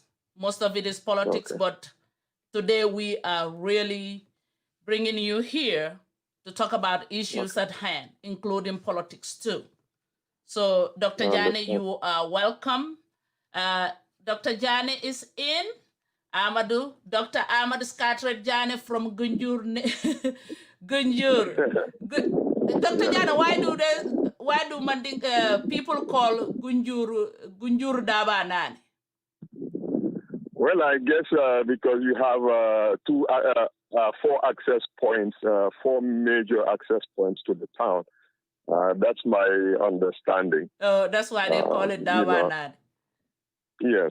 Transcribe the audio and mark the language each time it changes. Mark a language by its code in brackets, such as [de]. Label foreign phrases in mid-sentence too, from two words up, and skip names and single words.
[en] Most of it is politics, but today we are really bringing you here to talk about issues at hand, including politics too. So, Dr. Janneh, you are welcome. Dr. Janneh is in. Dr. Amadou Scattred Janneh from Gunjur. Gunjur. Dr. Janneh, why do Manding people call Gunjur Daba Nani? Well, I guess because you have four access points, four major access points to the town. That's my understanding. Oh, that's why they call it Daba Nani. Yes.